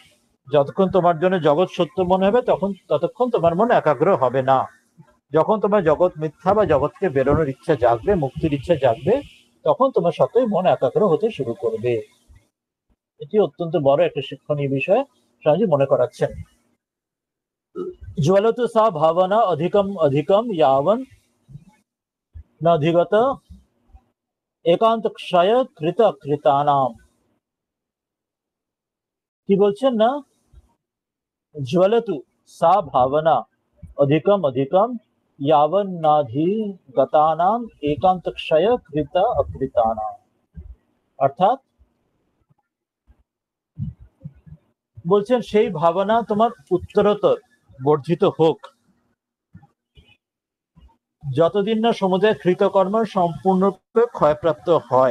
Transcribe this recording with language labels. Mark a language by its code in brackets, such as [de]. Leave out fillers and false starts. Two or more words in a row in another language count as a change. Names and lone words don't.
[bn] যতক্ষণ তোমার জন্য জগৎ সত্য মনে হবে ততক্ষণ তোমার মন একাগ্র হবে না। যখন তোমার জগৎ মিথ্যা বা জগৎ থেকে বেরোনোর ইচ্ছা জাগবে, মুক্তির ইচ্ছা জাগবে, তখন তোমার সত্যই মন একাগ্র হতে শুরু করবে। এটি অত্যন্ত বড় একটা শিক্ষণীয় বিষয় স্বামীজি মনে করাচ্ছেন। [sa] ज्वलतु सा भावना अधिकम अधिकम यावन न अधिगत एकांत क्षय कृत कृतानाम, [bn] কি বলছেন না, [sa] ज्वलतु सा भावना अधिकम अधिकम यावन नाधिगतानाम एकांत क्षय कृत अकृतानाम, [bn] অর্থাৎ বলছেন সেই ভাবনা তোমার উত্তরোত্তর বর্ধিত হোক, যতদিন না সমুদায় কৃতকর্ম সম্পূর্ণরূপে ক্ষয়প্রাপ্ত হয়।